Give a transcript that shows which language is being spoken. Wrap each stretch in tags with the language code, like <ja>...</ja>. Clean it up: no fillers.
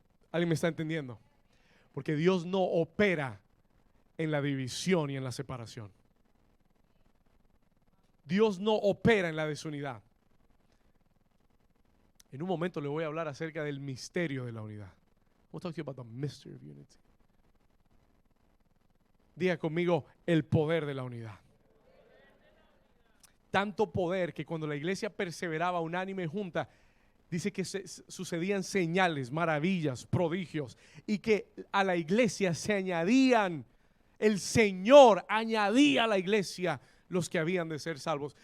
<es>¿Alguien me está entendiendo? Porque Dios no opera en la división y en la separación. Dios no opera en la desunidad. En un momento le voy a hablar acerca del misterio de la unidad.</es> <en>We'll talk to you about the mystery of unity.</en> <es>Diga conmigo, el poder de la unidad. Tanto poder que cuando la iglesia perseveraba unánime junta, dice que sucedían señales, maravillas, prodigios, y que a la iglesia se añadían, el Señor añadía a la iglesia los que habían de ser salvos.</es>